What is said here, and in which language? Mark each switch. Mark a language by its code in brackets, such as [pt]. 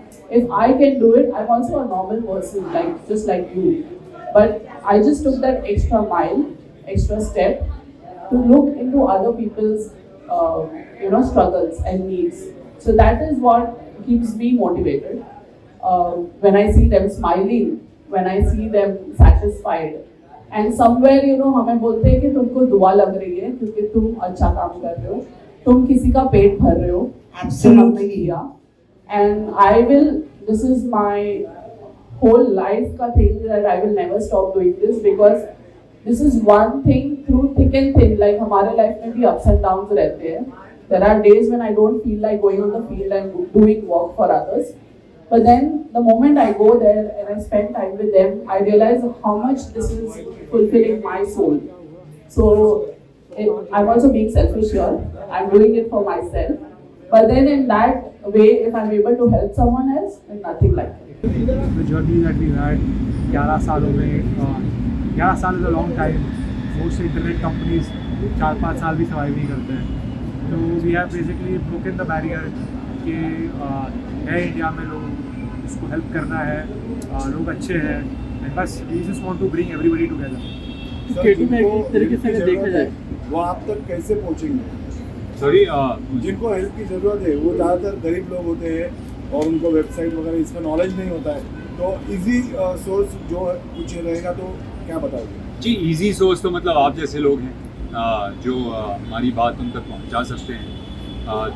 [en] If I can do it, I'm also a normal person, just like you. But I just took that extra mile extra step to look into other people's struggles and needs. So that is what keeps me motivated. When I see them smiling, when I see them satisfied, and somewhere [hi] हमें बोलते हैं कि तुमको दुआ लग रही है क्योंकि तुम अच्छा काम कर रहे हो, तुम किसी का पेट भर रहे हो, जो हमने किया. [en] And I will, this is my whole life का thing that I will never stop doing this, because this is one thing through thick and thin. Like [hi] हमारे life में भी ups and downs रहते हैं. [en] There are days when I don't feel like going on the field and doing work for others. But then the moment I go there and I spend time with them, I realize how much this is fulfilling my soul. So I'm also being selfish here. I'm doing it for myself. But then in that way, if I'm able to help someone else, then nothing like it. The journey that we had, 11 [hi] साल हो गए. [en] 11 साल is a long time. Most internet companies [hi] 4-5 साल भी survive नहीं करते हैं. [en] So we have basically broken the barrier [hi] कि है इंडिया में लोग, उसको हेल्प करना है, लोग अच्छे हैं, [en] and बस we just want to bring everybody together. [hi] Keto में एक तरीके से देखा जाए वो आप तक कैसे पहुँचेंगे? सॉरी, जिनको हेल्प की ज़रूरत है वो ज़्यादातर गरीब लोग होते हैं और उनको वेबसाइट वगैरह इसका नॉलेज नहीं होता है, तो इजी सोर्स जो कुछ रहेगा तो क्या बताओगे? जी, इजी सोर्स तो मतलब आप जैसे लोग हैं जो हमारी बात उन तक पहुंचा सकते हैं.